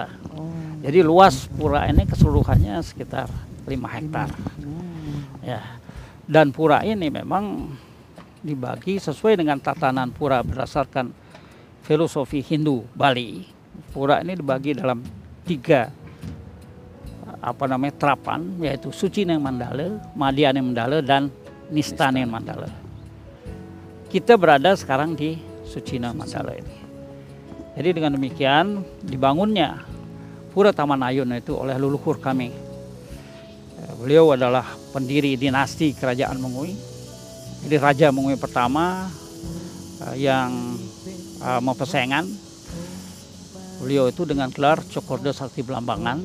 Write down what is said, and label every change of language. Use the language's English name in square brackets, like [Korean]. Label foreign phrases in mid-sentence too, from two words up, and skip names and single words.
[Indonesian] Jadi luas pura ini keseluruhannya sekitar 5 hektar. Ya. Dan pura ini memang dibagi sesuai dengan tatanan pura berdasarkan filosofi Hindu Bali. Pura ini dibagi dalam 3 terapan, yaitu Suci Neng Mandala, Madhya Neng Mandala, dan Nista Neng Mandala. Kita berada sekarang di Suci Neng Mandala ini. Jadi dengan demikian dibangunnya Pura Taman Ayun itu oleh leluhur kami. Beliau adalah pendiri dinasti Kerajaan Mengui. Jadi Raja Mengui pertama yang Mempersaingan beliau itu dengan gelar Cokorda Sakti Belambangan.